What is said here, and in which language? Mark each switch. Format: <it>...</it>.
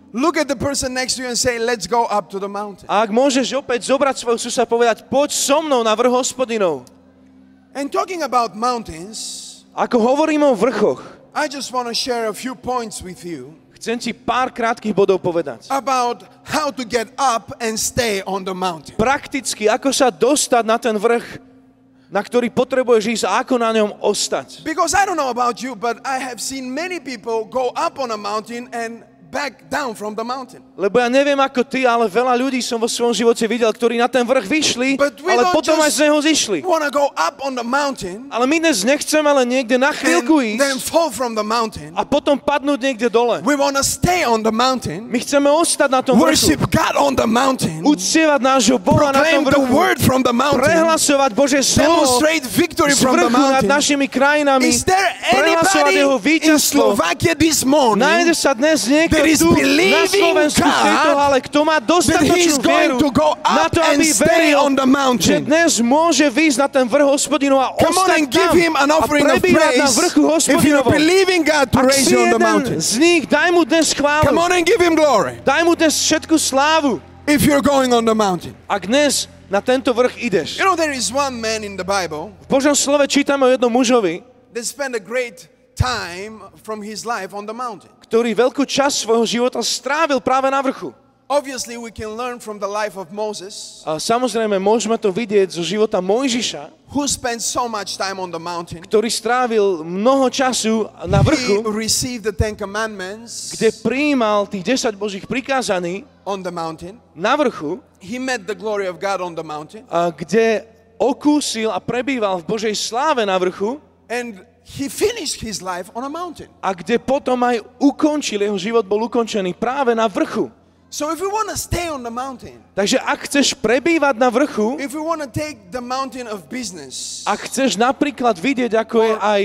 <en>Look at the person next to you and say, let's go up to the mountain.</en> <sk>A ak môžeš opäť zobrať svojho suseda a povedať, poď so mnou na vrch Hospodinov.</sk> <en>And talking about mountains,</en> <sk>Ako hovoríme o vrchoch,</sk> <en>I just want to share a few points with you</en> <sk>chcem ti pár krátkych bodov povedať.</sk> <en>about how to get up and stay on the mountain.</en> <sk>Prakticky, ako sa dostať na ten vrch, na ktorý potrebuješ ísť a ako na ňom ostať.</sk> <en>Because I don't know about you, but I have seen many people go up on a mountain and back down from the mountain.</en> <sk>Lebo ja neviem ako ty, ale veľa ľudí som vo svojom živote videl, ktorí na ten vrch vyšli,</sk> <en>But we</en> <sk>ale</sk> <en>don't</en> <sk>potom aj</sk> <en>just</en> <sk>z neho zišli.</sk> <en>want to go up on the mountain</en> <sk>Ale my dnes nechceme len niekde na chvíľku</sk> <en>and then</en> <sk>ísť</sk> <en>fall from the mountain.</en> <sk>a potom padnúť niekde dole.</sk> <en>We want to stay on the mountain,</en> <sk>My chceme ostať na tom vrchu,</sk> <en>worship God on the mountain,</en> <sk>uctievať nášho Boha na tom</sk> <en>proclaim the</en> <sk>vrchu,</sk> <en>word from the mountain,</en> <sk>prehlasovať Božie slovo</sk> <en>demonstrate victory</en> <sk>z</sk> <en>from the</en> <sk>vrchu nad</sk> <en>mountain.</en> <sk>našimi krajinami,</sk> <en>Is there</en> <sk>prehlasovať</sk> <en>anybody</en> <sk>jeho</sk> <en>in</en> <sk>víťazstvo.</sk> <en>Slovakia this morning</en> <sk>Nájde sa dnes niekto</sk> <en>that is</en> <sk>tu na</sk> <en>believing</en> <sk>Slovensku v tejto</sk> <en>God</en> <sk>hale, kto má</sk> <en>that he's</en> <sk>dostatočnú</sk> <en>going</en> <sk>vieru</sk> <en>to go</en> <sk>na</sk> <en>up</en> <sk>to,</sk> <en>and</en> <sk>aby</sk> <en>stay</en> <sk>veril,</sk> <en>on the</en> <sk>že</sk> <en>mountain?</en> <sk>dnes môže výjsť na ten vrch Hospodinov a</sk> <en>Come on</en> <sk>ostať</sk> <en>and give</en> <sk>tam</sk> <en>him an</en> <sk>a</sk> <en>offering of</en> <sk>prebývať na</sk> <en>praise.</en> <sk>vrchu</sk> <en>If you're</en> <sk>Hospodinovom.</sk> <en>believing God to</en> <sk>Ak</sk> <en>raise</en> <sk>si</sk> <en>you on the</en> <sk>jeden</sk> <en>mountain,</en> <sk>z nich, daj mu dnes</sk> <en>come</en> <sk>chválu.</sk> <en>on and give him glory.</en> <sk>Daj mu dnes všetku slávu.</sk> <en>If you're going on the mountain.</en> <sk>Ak dnes na tento vrch ideš.</sk> <en>You know, there is one man in the Bible</en> <sk>V Božom slove čítame o jednom mužovi,</sk> <en>that spent a great time from his life on the mountain.</en> <sk>ktorý veľkú časť svojho života strávil práve na vrchu.</sk> <en>Obviously, we can learn from the life of Moses,</en> <sk>A samozrejme, môžeme to vidieť zo života Mojžiša,</sk> <en>who spent so much time on the mountain.</en> <sk>ktorý strávil mnoho času na</sk> <en>He</en> <sk>vrchu,</sk> <en>received the 10 Commandments</en> <sk>kde prijímal tých 10 Božích prikázaní</sk> <en>on the mountain.</en> <sk>na vrchu,</sk> <en>He met the glory of God on the mountain.</en> <sk>a kde okúsil a prebýval v Božej sláve na vrchu</sk> <en>And he finished his life on a mountain.</en> <sk>a kde potom aj ukončil, jeho život bol ukončený práve na vrchu.</sk> <en>So if we want to stay on the mountain,</en> <sk>Takže ak chceš prebývať na vrchu,</sk> <en>if we want to take the mountain of business,</en> <sk>ak chceš napríklad vidieť, ako je aj</sk>